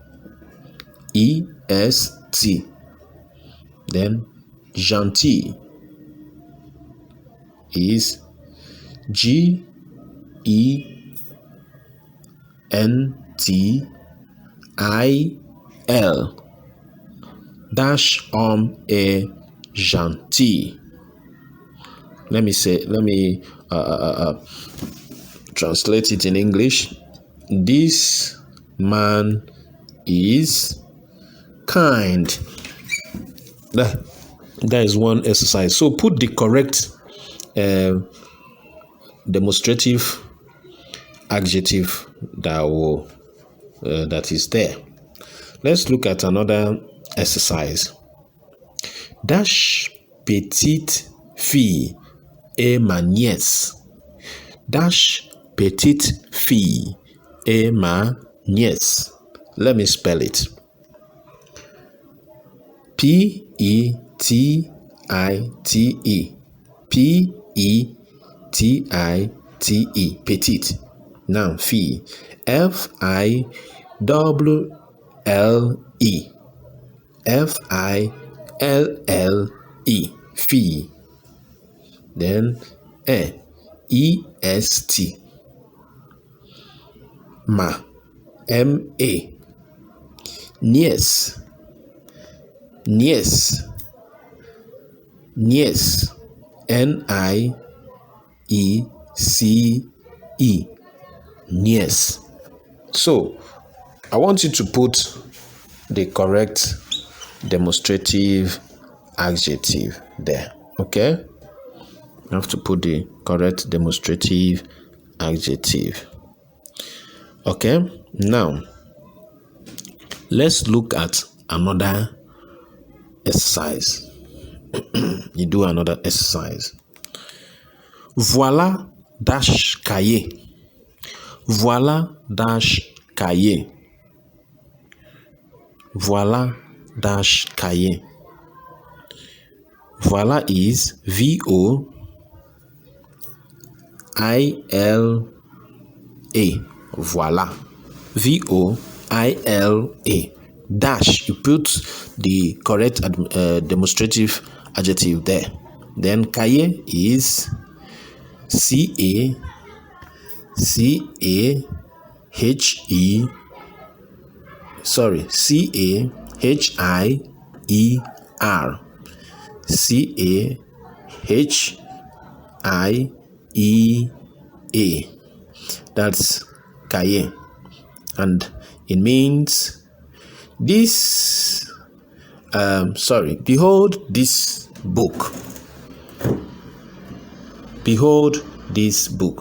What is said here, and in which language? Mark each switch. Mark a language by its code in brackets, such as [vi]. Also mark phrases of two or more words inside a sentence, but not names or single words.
[en] Then gentil is G E N T I L. [fr] Dash est gentil. [en] Let me translate it in English. This man is kind. That is one exercise. So put the correct demonstrative adjective that is there. Let's look at another exercise. [fr] Dash petite fille est ma nièce. Dash petite fille est ma nièce. [en] Let me spell it. P-E-T-I-T-E. P-E-T-I-T-E. Petite. Now, fille. F-I-L-L-E. F-I-L-L-E. Fille. Then E-S-T. Ma. M-A. Nièce. Nièce. Nièce. N-I-E-C-E. Nièce. So, I want you to put the correct demonstrative adjective there. Okay? You have to put the correct demonstrative adjective. Okay? Now, let's look at another exercise. You do another exercise. [fr] Voilà dash cahier. Voilà dash cahier. Voilà dash cahier. [en] Voilà is V-O-I-L-A. Voilà. V-O-I-L-A. Dash. You put the correct demonstrative adjective there. Then cahier is C-A-C-A-H-E. Sorry, C-A-H-I-E-R. C-A-H-I-E-A. That's cahier. And it means this, behold this book. Behold this book.